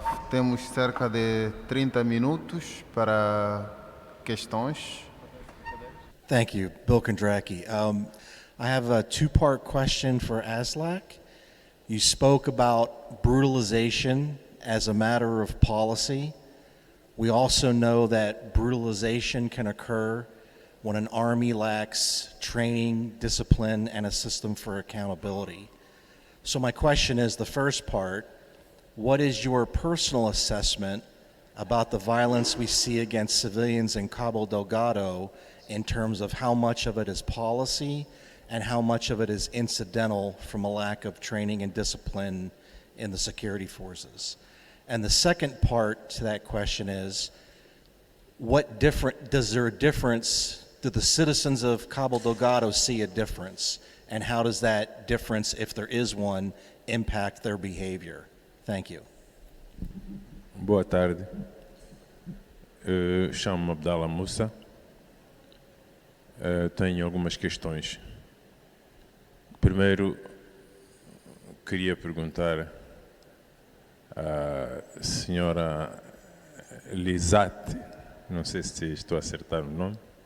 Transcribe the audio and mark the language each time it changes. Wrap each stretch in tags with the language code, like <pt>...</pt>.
<pt>Temos cerca de 30 minutos para questões.</pt> <en>Thank you, Bill Kondracki. I have a two-part question for Aslak. You spoke about brutalization as a matter of policy. We also know that brutalization can occur when an army lacks training, discipline, and a system for accountability. So my question is, the first part, what is your personal assessment about the violence we see against civilians in Cabo Delgado in terms of how much of it is policy and how much of it is incidental from a lack of training and discipline in the security forces? And the second part to that question is, does there a difference, do the citizens of Cabo Delgado see a difference? And how does that difference, if there is one, impact their behavior? Thank you.</en> <pt>Boa tarde. Chamo-me Abdallah Moussa. Tenho algumas questões. Primeiro, queria perguntar à senhora Lisate, não sei se estou a acertar o nome,</pt>